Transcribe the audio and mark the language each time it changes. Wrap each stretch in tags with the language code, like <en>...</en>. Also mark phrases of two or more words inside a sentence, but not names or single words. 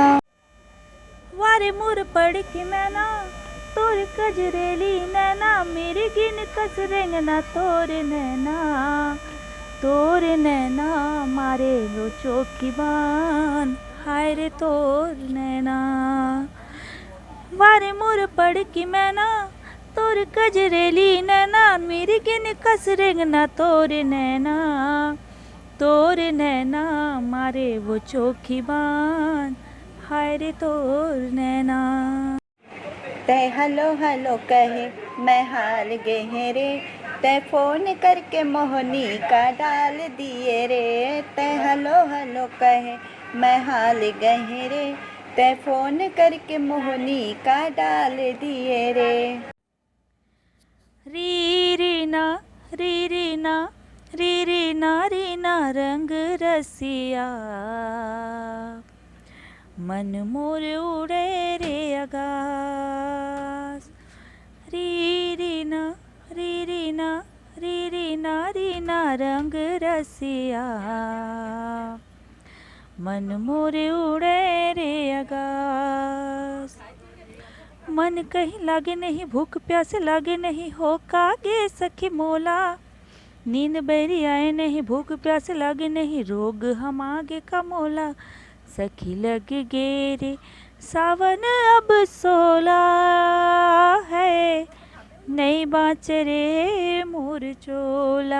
<hne>वारे मुर पड़ के मैना तोर कजरेली नैना मेरे गिन कस रेंगना तोर नैना मारे वो चौकी बान हाय रे तोर नैना। वारे मुर पड़ की मैना तोर कजरेली नैना मेरी गिन कस रेंगना तोर नैना मारे वो चौकी बान हाय रे तोर नैना। तै</hne> <en>hello hello</en> <hne>कहे मैं हाल गए रे तै फोन करके मोहनी का डाल दिए रे तै</hne> <en>hello hello</en> <hne>कहे मैं हाल गए रे तै फोन करके मोहनी का डाल दिए रे। री री ना री री ना री री ना री ना रंग रसिया मन मोर उड़े रे आकाश। री री ना री री ना री री ना री ना रंग रसिया मन मोरे उड़े रे आकाश। मन कहीं लागे नहीं भूख प्यास लागे नहीं हो कागे सखी मोला नींद बैरी आए नहीं भूख प्यास लागे नहीं रोग हम आगे का मोला सखी लग गे रे सावन अब सोला है नहीं बाँच रे मोर चोला।</hne>